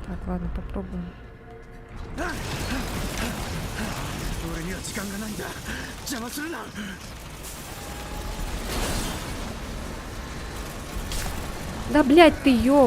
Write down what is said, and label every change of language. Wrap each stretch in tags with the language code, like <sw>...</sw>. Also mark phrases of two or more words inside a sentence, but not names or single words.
<ru>Ладно, попробуем.</ru> <ja>俺には時間がないんだ。邪魔するな。</ja> <ru>Да, блядь, ты ёб!</ru>